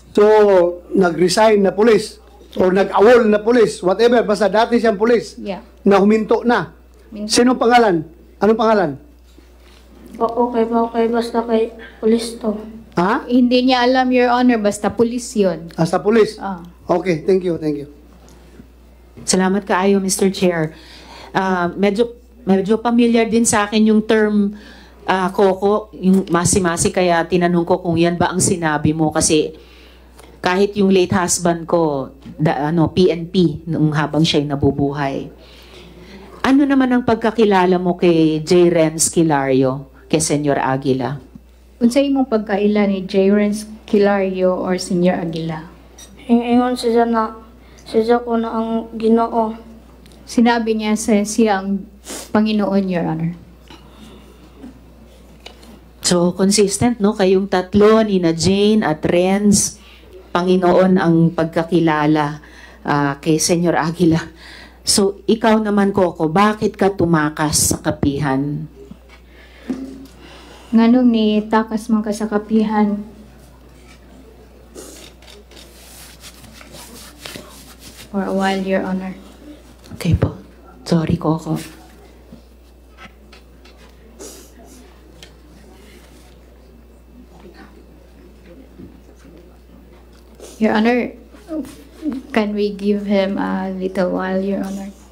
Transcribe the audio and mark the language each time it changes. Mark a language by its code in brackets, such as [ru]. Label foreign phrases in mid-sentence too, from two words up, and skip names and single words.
[tl] So, nag-resign na police or nag-awol na police, whatever, basta dati siyang police [en] Yeah. [tl] na huminto na. Sino pangalan? Anong pangalan? [ceb] okay basta kay pulis to Ha? [tl] Hindi niya alam, [en] Your Honor, [tl] basta pulis yun. Hasta police? Ah. [en] Okay, thank you, thank you. [ceb] Salamat kaayo, Mr. Chair. [tl] Medyo familiar din sa akin yung term, Coco, yung masi-masi, kaya tinanong ko kung yan ba ang sinabi mo kasi kahit yung [en] late husband [tl] ko, PNP, nung habang siya'y nabubuhay. Ano naman ang pagkakilala mo kay J. Renz Kilario, kay Senyor Aguila? [ceb] Unsa imong pagkaila ni J. Renz Kilario or Senior Aguila? ingon siya na siya ko na ang Ginoo [tl] Sinabi niya sa siyang Panginoon, [en] Your Honor. So, consistent, no? [tl] Kayong tatlo, Nina Jane at Renz, Panginoon ang pagkakilala kay Senyor Aguila. So, ikaw naman, Coco, bakit ka tumakas sa kapihan? [ceb] Nganong ni takas man ka sa kapihan? [en] For a while, Your Honor. Okay po. Sorry, Coco. Your Honor, can we give him a little while, Your Honor?